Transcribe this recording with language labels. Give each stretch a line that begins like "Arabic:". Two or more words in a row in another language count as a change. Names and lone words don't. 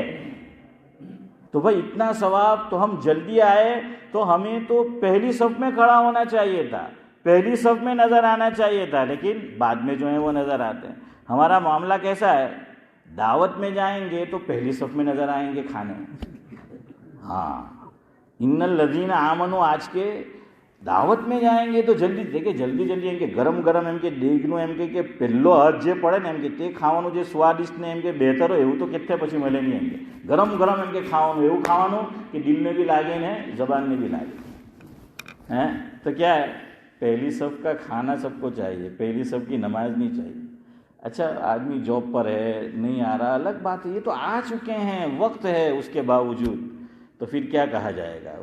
Urdu: تو بھائی اتنا ثواب، تو ہم جلدی آئے تو ہمیں تو پہلی صف میں کھڑا ہونا چاہیے تھا، پہلی صف میں نظر آنا چاہیے تھا، لیکن بعد میں جو ہیں وہ نظر آتے ہیں۔ ہمارا معاملہ کیسا ہے؟ دعوت میں جائیں گے تو پہلی صف میں نظر آئیں گے کھانے۔ ہاں،
Arabic: ان الذین آمنوا،
Urdu: آج کے دعوت میں جائیں گے تو جلدی دیکھیں، جلدی ان کے گرم
Gujarati: એમ કે દેગનું એમ કે પહેલો હાથ જે પડે ને એમ કે તે ખાવાનું જે સ્વાદિષ્ટ ને એમ કે બહેતર હોય એવું તો કેટલે પછી મળે નહીં એમ કે ગરમ એમ કે ખાવાનું એવું ખાવાનું
Urdu: کہ دل میں بھی
Gujarati: લાગે ને
Urdu: زبان میں بھی
Gujarati: લાગે
Urdu: ہیں۔ تو کیا ہے؟ پہلی صف کا کھانا سب کو چاہیے، پہلی صف کی نماز نہیں چاہیے۔ اچھا آدمی جاب پر ہے، نہیں آ رہا، الگ بات ہے، یہ تو آ چکے ہیں، وقت ہے، اس کے باوجود تو پھر کیا کہا جائے گا؟